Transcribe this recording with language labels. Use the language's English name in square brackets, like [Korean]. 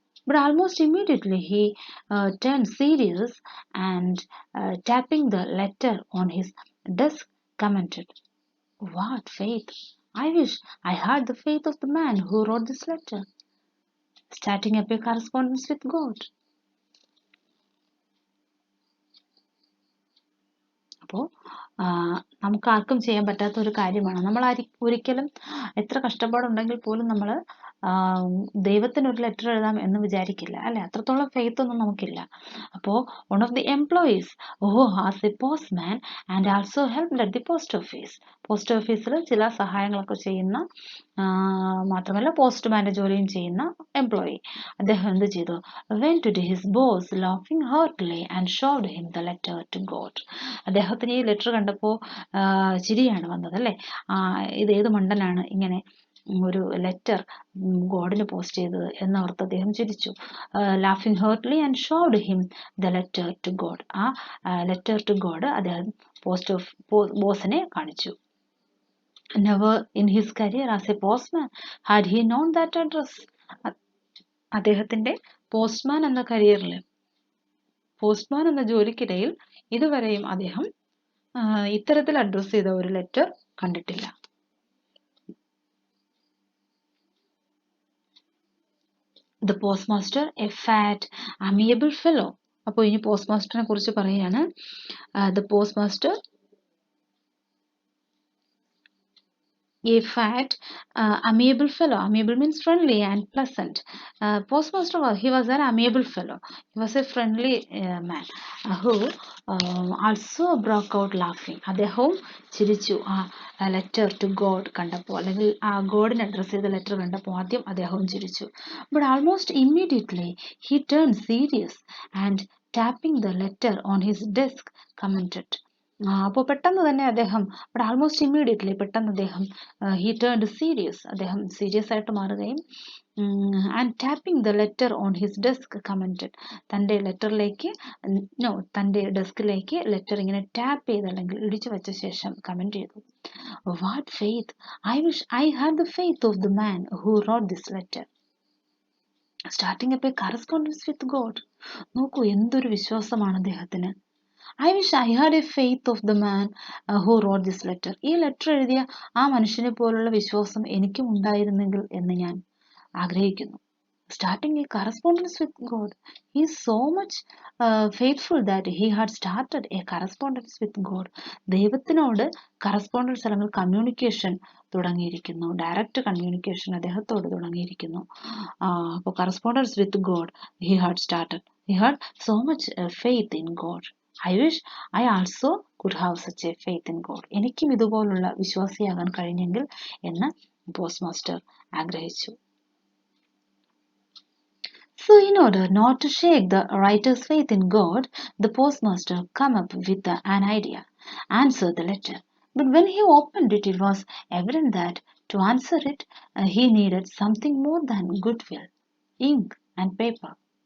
[English] But almost immediately he turned serious and tapping the letter on his desk commented, "What faith! I wish I had the faith of the man who wrote this letter." Starting up a correspondence with God. [Malayalam] അപ്പോൾ നമുക്ക് ആർക്കും ചെയ്യാൻ പറ്റാത്ത ഒരു കാര്യമാണ്. നമ്മൾ ഒരിക്കലും എത്ര കഷ്ടപ്പാടുണ്ടെങ്കിൽ പോലും നമ്മൾ ദൈവത്തിന് ഒരു ലെറ്റർ എഴുതാം എന്ന് വിചാരിക്കില്ല, അല്ലെ? അത്രത്തോളം ഫെയ്ത്ത് ഒന്നും നമുക്കില്ല. അപ്പോൾ [English] one of the employees who was a postman and also helped at the post office. [Malayalam] Post ഓഫീസിൽ ചില സഹായങ്ങളൊക്കെ ചെയ്യുന്ന, മാത്രമല്ല പോസ്റ്റ്മാന്റെ ജോലിയും ചെയ്യുന്ന എംപ്ലോയി, അദ്ദേഹം എന്ത് ചെയ്തു? [English] went to his boss, laughing heartily, and showed him the letter to God. [Malayalam] അദ്ദേഹത്തിന് ഈ ലെറ്റർ കണ്ടപ്പോൾ ചിരിയാണ് വന്നത്, അല്ലേ? ഇത് ഏത് മണ്ടനാണ് ഇങ്ങനെ ഒരു ലെറ്റർ ഗോഡിന് പോസ്റ്റ് ചെയ്തത് എന്നോർത്ത് അദ്ദേഹം ചിരിച്ചു. [English] Laughing heartily and showed him the letter to God. [Malayalam] ആ ലെറ്റർ ടു ഗോഡ് അദ്ദേഹം ബോസിനെ കാണിച്ചു. [English] Never in his career as a postman had he known that address. [Malayalam] അദ്ദേഹത്തിന്റെ പോസ്റ്റ്മാൻ എന്ന കരിയറിൽ, പോസ്റ്റ്മാൻ എന്ന ജോലിക്കിടയിൽ ഇതുവരെയും അദ്ദേഹം ഇത്തരത്തിൽ അഡ്രസ് ചെയ്ത ഒരു ലെറ്റർ കണ്ടിട്ടില്ല. [English] The postmaster, a fat, amiable fellow. [Malayalam] അപ്പോൾ ഇനി പോസ്റ്റ്മാസ്റ്ററിനെ കുറിച്ച് പറയാണ്. [English] The postmaster, a fat, amiable fellow. Amiable means friendly and pleasant. Postmaster, he was an amiable fellow. He was a friendly man who also broke out laughing. [Malayalam] അദ്ദേഹവും ചിരിച്ചു ആ letter to God കണ്ടപ്പോൾ, അല്ലെങ്കിൽ ആ ഗോഡിന് അഡ്രസ് ചെയ്ത letter കണ്ടപ്പോൾ ആദ്യം അദ്ദേഹവും ചിരിച്ചു. [English] But almost immediately he turned serious and tapping the letter on his desk commented. [Malayalam] അപ്പോൾ പെട്ടെന്ന് തന്നെ അദ്ദേഹം, [English] but almost immediately, [Malayalam] പെട്ടെന്ന് അദ്ദേഹം [English] he turned serious, [Malayalam] അദ്ദേഹം സീരിയസ് ആയിട്ട് മാറുകയും [English] and tapping the letter on his desk commented. [Malayalam] തൻ്റെ ലെറ്ററിലേക്ക് തൻ്റെ ഡെസ്കിലേക്ക് ലെറ്റർ ഇങ്ങനെ ടാപ്പ് ചെയ്ത് അല്ലെങ്കിൽ ഇടിച്ചു വെച്ച ശേഷം കമന്റ് ചെയ്തു. [English] What faith! I wish I had the faith of the man who wrote this letter. Starting up a correspondence with God. [Malayalam] നോക്കൂ, എന്തൊരു വിശ്വാസമാണ് അദ്ദേഹത്തിന്. [English] I wish I had a faith of the man who wrote this letter. [Malayalam] ഈ letter എഴുതിയ ആ മനുഷ്യനെ പോലുള്ള വിശ്വാസം എനിക്കും ഉണ്ടായിരുന്നെങ്കിൽ എന്ന് ഞാൻ ആഗ്രഹിക്കുന്നു. [English] Starting a correspondence with God. He is so much faithful that he had started a correspondence with God. [Malayalam] ദൈവത്തിനോട് കറസ്പോണ്ടൻസ് അല്ലെങ്കിൽ കമ്മ്യൂണിക്കേഷൻ തുടങ്ങിയിരിക്കുന്നു. ഡയറക്റ്റ് കമ്മ്യൂണിക്കേഷൻ അദ്ദേഹത്തോട് തുടങ്ങിയിരിക്കുന്നു. അപ്പോൾ [English] Correspondence with God he had started. He had so much faith in God. I wish I also could have such a faith in God. [Malayalam] എനിക്കും ഇതുപോലുള്ള വിശ്വാസിയാകാൻ കഴിഞ്ഞെങ്കിൽ എന്ന് പോസ്റ്റ് മാസ്റ്റർ ആഗ്രഹിച്ചു. [English] So in order not to shake the writer's faith in God, the postmaster came up with an idea. Answer the letter. But when he opened it, it was evident that to answer it, he needed something more than goodwill, ink and paper.